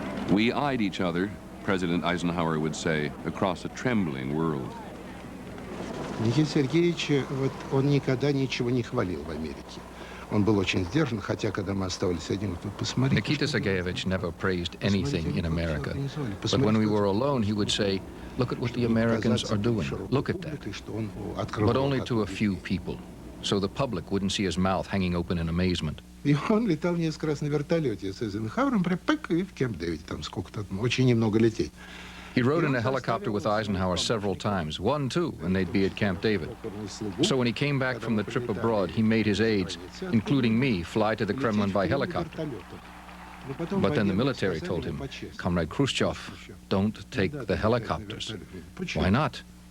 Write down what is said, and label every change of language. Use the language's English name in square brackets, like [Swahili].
[English] We eyed each other, President Eisenhower would say, across a trembling world. [Russian] Никита Сергеевич, он никогда ничего не хвалил в Америке. Он был очень сдержан, хотя когда мы оставались одни, посмотрите. [English] Nikita Sergeyevich never praised anything in America. But when we were alone, he would say, look at what the Americans are doing. Look at that. But only to a few people, so the public wouldn't see his mouth hanging open in amazement. [Russian] И он летал несколько раз на вертолете с Эйзенхауэром, и в Кэмп-Дэвиде, там сколько-то, очень немного лететь. [English] He rode in a helicopter with Eisenhower several times, one, two, and they'd be at Camp David. So when he came back from the trip abroad, he made his aides, including me, fly to the Kremlin by helicopter. But then the military told him, Comrade Khrushchev, don't take the helicopters. Why not?